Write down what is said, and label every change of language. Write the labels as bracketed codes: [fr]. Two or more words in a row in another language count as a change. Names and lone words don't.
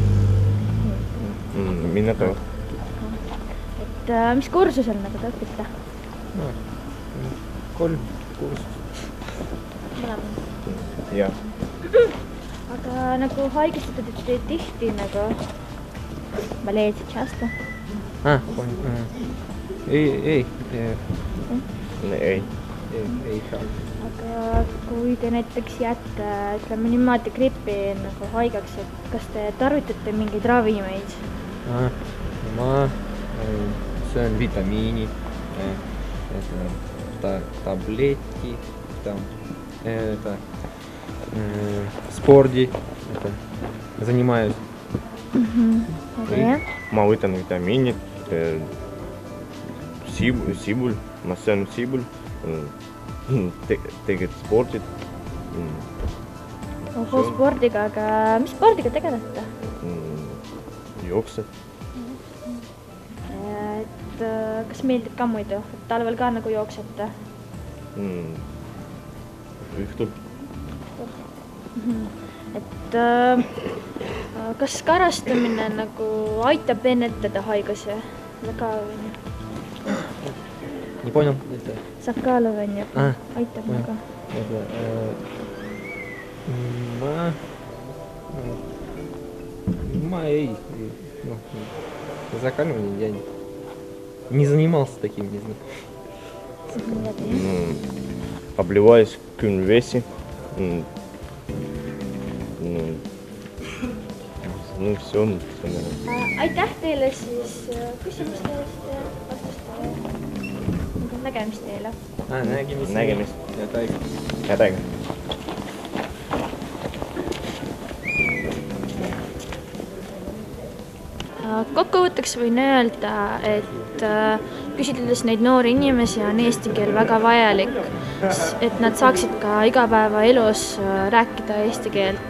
[et] Minna ka. Et mis kursusel nagu te õpite? 3 kursus. Mõlemad? Jah. Aga nagu haigestate te tihti nagu [ru] болеете часто? [et] Ei. Aga kui te näiteks jääte, ütleme niimoodi gripi nagu haigeks, et kas te tarvitate mingeid ravimeid? Ma söön vitamiini, [ru] таблетки, спорди, занимаюсь. [et] Ma võtan vitamiinid, sibul, ma söön sibul, teged spordid. Oho, spordiga, aga mis spordiga tegelete? Jooksed. Et kas meeldib ka muidu? Talvel ka nagu jooksete? Õhtul. Et kas karastamine nagu aitab ennetada haiguse? Ka või? [ru] Не понял. [et] Saab ka olla või nii? Aitab nagu? Ma ei. [ru] Закаливание я не занимался таким, не знаю. Обливаюсь в кюнвесе. Ну все. [et] Aitäh teile siis küsimuste eest ja vastuste eest. Nägemist teile. Nägemist. Head aega. Kokkuvõtteks võin öelda, et küsitledes neid noori inimesi on eesti keel väga vajalik, et nad saaksid ka igapäevaelus rääkida eesti keelt.